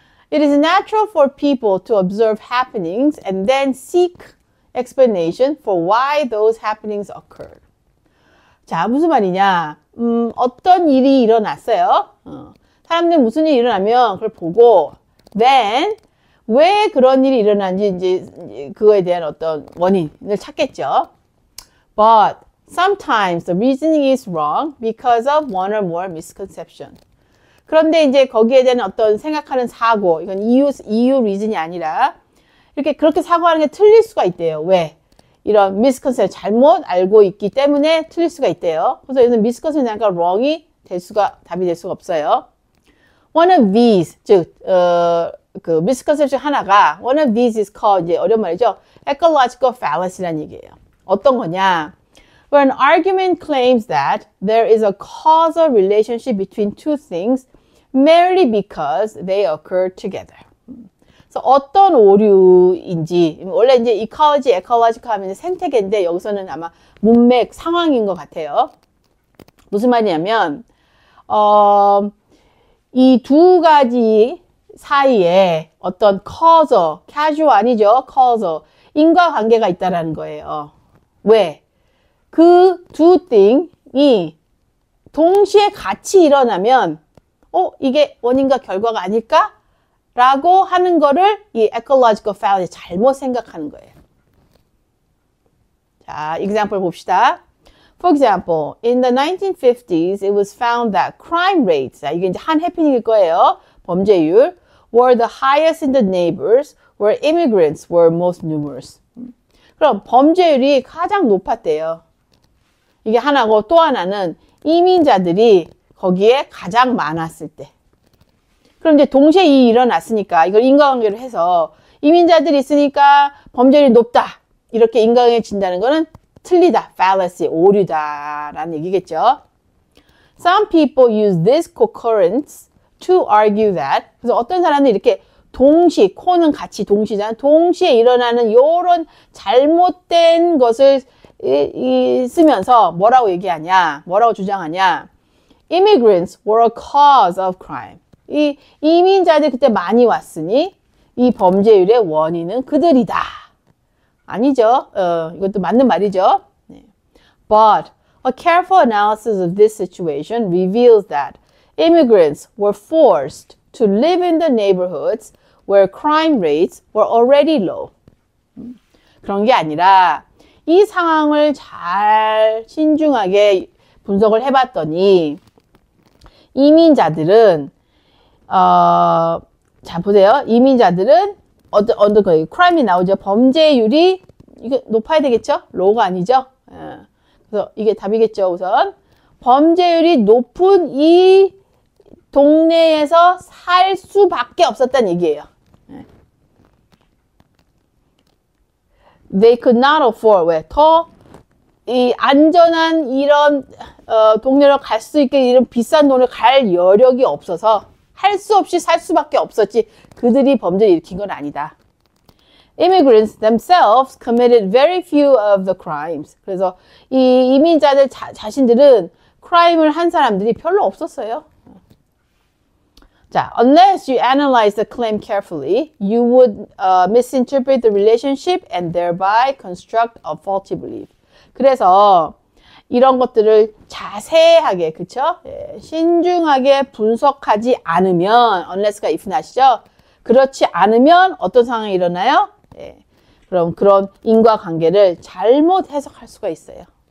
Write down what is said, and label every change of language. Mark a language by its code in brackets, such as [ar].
[en] It is natural for people to observe happenings and then seek explanation for why those happenings occurred. [ko] 자, 무슨 말이냐? 어떤 일이 일어났어요. 사람들 무슨 일이 일어나면 그걸 보고 [en] then [ko] 왜 그런 일이 일어난지 이제 그거에 대한 어떤 원인을 찾겠죠. [en] But sometimes the reasoning is wrong because of one or more misconception. [ko] 그런데 이제 거기에 대한 어떤 생각하는 사고, 이건 이유 리즌이 아니라 이렇게 그렇게 사고하는 게 틀릴 수가 있대요. 왜? 이런 misconception, 잘못 알고 있기 때문에 틀릴 수가 있대요. 그래서 여기서 misconception이니까 wrong이 답이 될 수가 없어요. [en] One of these, [ko] 즉, 그 misconception 하나가 [en] one of these is called, [ko] 이제 어려운 말이죠. ecological fallacy라는 얘기예요. 어떤 거냐? [en] Where an argument claims that there is a causal relationship between two things merely because they occur together. [ko] 그래서 어떤 오류인지, 원래 이제 ecology, ecological 하면 생태계인데 여기서는 아마 문맥, 상황인 것 같아요. 무슨 말이냐면, 이 두 가지 사이에 어떤 causal, casual 아니죠? causal, 인과관계가 있다라는 거예요. 왜? 그 두 thing이 동시에 같이 일어나면, 이게 원인과 결과가 아닐까? 라고 하는 거를 이 ecological fallacy 잘못 생각하는 거예요. 자, example 봅시다. [en] For example, in the 1950s, it was found that crime rates, [ko] 자, 이게 이제 한 해피닝일 거예요. 범죄율, [en] were the highest in the neighbors where immigrants were most numerous. [ko] 그럼 범죄율이 가장 높았대요. 이게 하나고 또 하나는 이민자들이 거기에 가장 많았을 때. 그럼 이제 동시에 일어났으니까 이걸 인과관계로 해서 이민자들이 있으니까 범죄율이 높다. 이렇게 인과관계 진다는 거는 틀리다. fallacy, 오류다라는 얘기겠죠. [en] Some people use this concurrence to argue that. [ko] 그래서 어떤 사람들이 이렇게 동시, 코는 같이 동시잖아. 동시에 일어나는 요런 잘못된 것을 쓰면서 뭐라고 얘기하냐? 뭐라고 주장하냐? [en] Immigrants were a cause of crime. [ko] 이 이민자들이 그때 많이 왔으니 이 범죄율의 원인은 그들이다. 아니죠. 이것도 맞는 말이죠. 네. [en] But a careful analysis of this situation reveals that immigrants were forced to live in the neighborhoods where crime rates were already low. [ko] 그런 게 아니라 이 상황을 잘 신중하게 분석을 해봤더니 이민자들은 자, 보세요. 이민자들은, 어떤 거예요? 크라임이 나오죠. 범죄율이, 이게 높아야 되겠죠? 로우가 아니죠? 그래서 이게 답이겠죠, 우선. 범죄율이 높은 이 동네에서 살 수밖에 없었다는 얘기예요. [en] They could not afford, [ko] 왜? 이 안전한 이런, 동네로 갈 수 있게 이런 비싼 돈을 갈 여력이 없어서 할 수 없이 살 수밖에 없었지 그들이 범죄를 일으킨 건 아니다. [en] Immigrants themselves committed very few of the crimes. [ko] 그래서 이 이민자들 자신들은 크라임을 한 사람들이 별로 없었어요. 자, [en] unless you analyze the claim carefully, you would misinterpret the relationship and thereby construct a faulty belief. [ko] 그래서 이런 것들을 자세하게, 그쵸? 예, 신중하게 분석하지 않으면, unless가 [en] if not [ko] 이죠? 그렇지 않으면 어떤 상황이 일어나요? 예, 그럼 그런 인과관계를 잘못 해석할 수가 있어요.